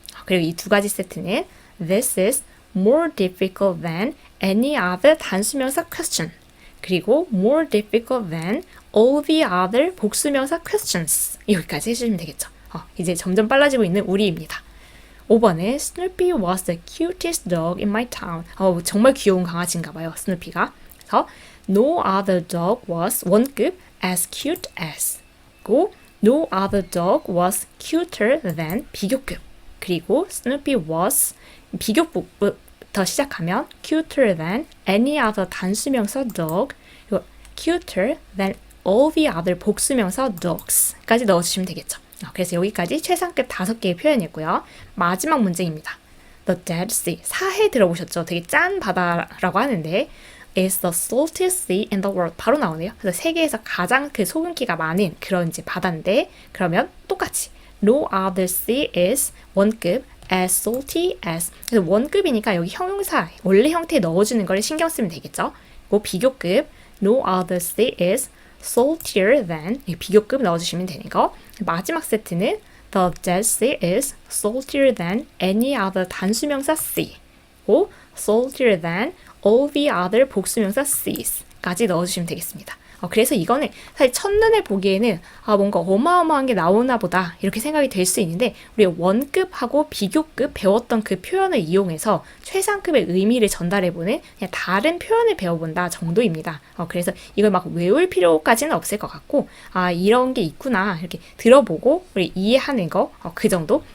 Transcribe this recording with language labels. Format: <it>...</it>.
<ko>그리고 이 두 가지 세트는</ko> <en>this is more difficult than any other 단수명사 question. 그리고 more difficult than all the other 복수명사 questions.</en> <ko>여기까지 해주시면 되겠죠. 이제 점점 빨라지고 있는 우리입니다. 5번에</ko> <en>Snoopy was the cutest dog in my town.</en> <ko>정말 귀여운 강아지인가 봐요. 스누피가.</ko> <en>그래서 no other dog was 원급 as cute as. 그리고 no other dog was cuter than 비교급. 그리고 Snoopy was</en> <ko>비교급부터 시작하면</ko> <en>cuter than any other 단수명사 dog. 그리고 cuter than all the other 복수명사 dogs까지</en> <ko>넣어주시면 되겠죠. 그래서 여기까지 최상급 5개의 표현이었고요. 마지막 문제입니다. The Dead Sea. 사해 들어보셨죠? 되게 짠 바다라고 하는데</ko> <en>is the saltiest sea in the world.</en> <ko>바로 나오네요. 그래서 세계에서 가장 그 소금기가 많은 그런 이제 바다인데 그러면 똑같이</ko> <en>no other sea is 원급 as salty as.</en> <ko>그래서 원급이니까 여기 형용사 원래 형태에 넣어주는 걸 신경 쓰면 되겠죠. 그리고 비교급</ko> <en>no other sea is saltier than</en> <ko>비교급 넣어주시면 되는 거. 마지막 세트는</ko> <en>the Dead Sea is saltier than any other 단수명사 sea. 오, saltier than all the other 복수명사 seas까지</en> <ko>넣어주시면 되겠습니다. 그래서 이거는 사실 첫눈에 보기에는 뭔가 어마어마한 게 나오나 보다 이렇게 생각이 될 수 있는데 우리 원급하고 비교급 배웠던 그 표현을 이용해서 최상급의 의미를 전달해보는 그냥 다른 표현을 배워본다 정도입니다. 그래서 이걸 막 외울 필요까지는 없을 것 같고 이런 게 있구나 이렇게 들어보고 우리 이해하는 거 그 정도.</ko>